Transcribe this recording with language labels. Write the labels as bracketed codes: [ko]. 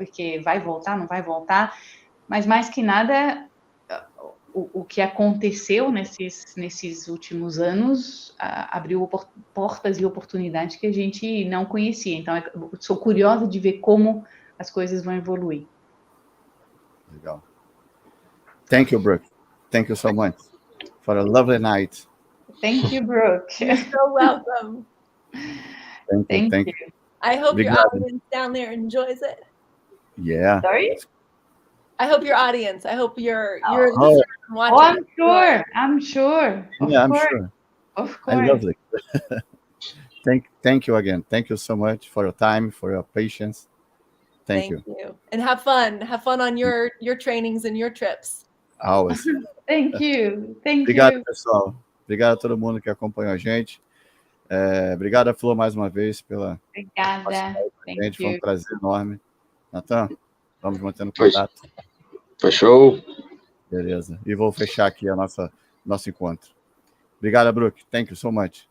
[pt] Porque vai voltar, não vai voltar? Mas mais que nada, o que aconteceu nesses últimos anos abriu portas e oportunidades que a gente não conhecia. Então, eu sou curiosa de ver como as coisas vão evoluir. [en] Legal. Thank you, Brooke. Thank you so much for a lovely night. Thank you, Brooke. You're so welcome. Thank you. I hope your audience down there enjoys it. Yeah. Sorry? I hope your audience. I hope your listeners watching. I'm sure. I'm sure. Of course. I love it. Thank you again. Thank you so much for your time, for your patience. Thank you. And have fun. Have fun on your trainings and your trips. Always. Thank you. [pt] Obrigado, pessoal. Obrigado a todo mundo que acompanhou a gente. Obrigado, Flor, mais uma vez pela... Obrigada. Gente, foi um prazer enorme. Natan, vamos mantendo contato. Fechou. Beleza. E vou fechar aqui nosso encontro. Obrigado, Brooke. [en] Thank you so much.